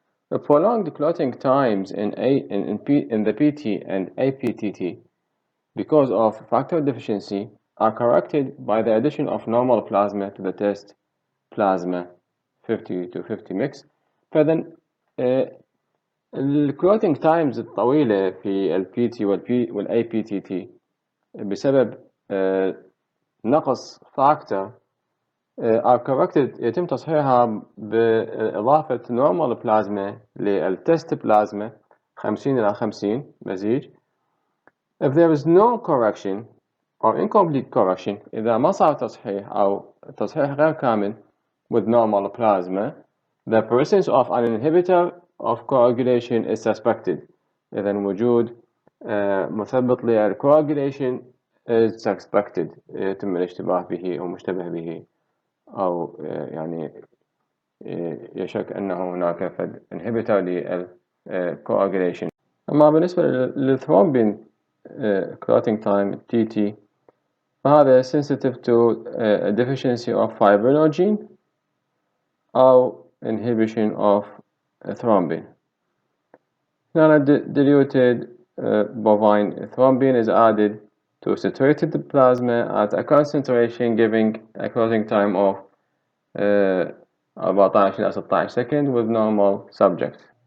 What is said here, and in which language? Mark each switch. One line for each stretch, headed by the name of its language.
English: The prolonged clotting times in the PT and APTT because of factor deficiency are corrected by the addition of normal plasma to the test plasma 50 to 50 mix.
Arabic: فإذا الكلوتينج تايمز الطويلة في ال PT وال APTT بسبب نقص فاكتور
English: are corrected
Arabic: يتم تصحيحها بإضافة normal plasma للتست بلازما 50 إلى 50 مزيج.
English: If there is no correction or incomplete correction
Arabic: إذا ما صار تصحيح أو تصحيح غير كامل
English: with normal plasma, the presence of an inhibitor of coagulation is suspected.
Arabic: إذا وجود مثبط للcoagulation
English: is suspected
Arabic: يتم الاشتباه به أو مشتبه به أو يعني يشك أنه هناك inhibitor للcoagulation. أما بالنسبة
English: للثرومبين clotting time TT فهذا sensitive to a deficiency of fibrinogen أو inhibition of thrombin. Now diluted bovine thrombin is added to saturated plasma at a concentration giving a clotting time of 14 إلى 16 second with normal subject.